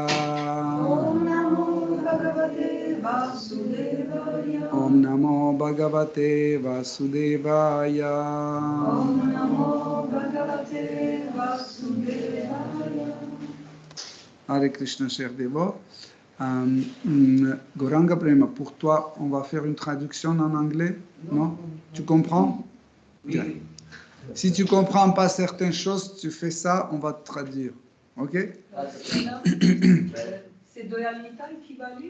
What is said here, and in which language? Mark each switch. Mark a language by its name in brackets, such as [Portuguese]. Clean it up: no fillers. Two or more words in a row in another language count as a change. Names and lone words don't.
[Sanskrit] ॐ नमो भगवते वासुदेवाय. ॐ नमो भगवते वासुदेवाय. ॐ नमो भगवते वासुदेवाय. हरे कृष्ण, [French] cher dévot. Gauranga Prema, pour toi, on va faire une traduction en anglais? Non? Tu comprends? Bien. Si tu comprends pas certaines choses, tu fais ça, on va te traduire. Ok? C'est Doyalita qui va lire?